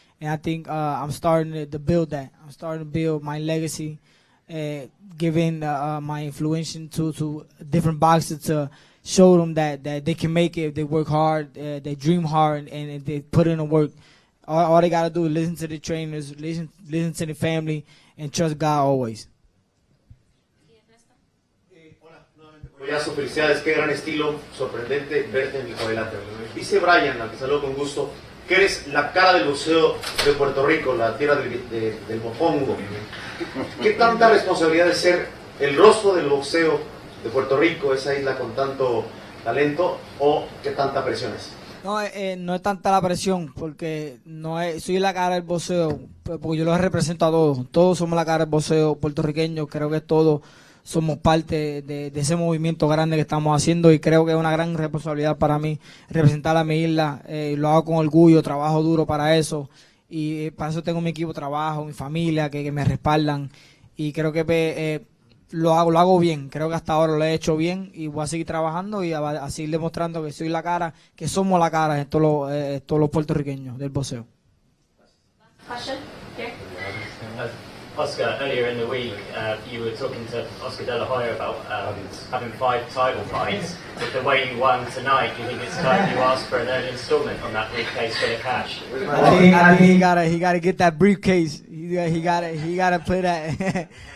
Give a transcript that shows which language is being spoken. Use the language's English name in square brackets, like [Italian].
[English] And I think I'm starting to build that. I'm starting to build my legacy, giving my influence to different boxers to show them that they can make it if they work hard, they dream hard, and if they put in the work. All they got to do is listen to the trainers, listen to the family, and trust God always. [Spanish] Coyaso, felicidades, qué gran estilo, sorprendente verte en el cuadrilátero. Dice Brian, al que saludo con gusto, que eres la cara del boxeo de Puerto Rico, la tierra del mofongo. ¿Qué tanta responsabilidad de ser el rostro del boxeo de Puerto Rico, esa isla con tanto talento, o qué tanta presión es? No, no es tanta la presión, porque soy la cara del boxeo, porque yo los represento a todos. Todos somos la cara del boxeo puertorriqueño. Creo que todos somos parte de ese movimiento grande que estamos haciendo, y creo que es una gran responsabilidad para mí representar a mi isla. Lo hago con orgullo, trabajo duro para eso, y para eso tengo mi equipo de trabajo, mi familia que me respaldan, y creo que lo hago bien. Creo que hasta ahora lo he hecho bien, y voy a seguir trabajando y a seguir demostrando que soy la cara, que somos la cara de todos los puertorriqueños del boxeo. [English] Oscar, earlier in the week, you were talking to Oscar De La Hoya about having 5 title fights. With the way you won tonight, do you think it's time you ask for an early instalment on that briefcase full of cash? I think he gotta get that briefcase. He gotta play that.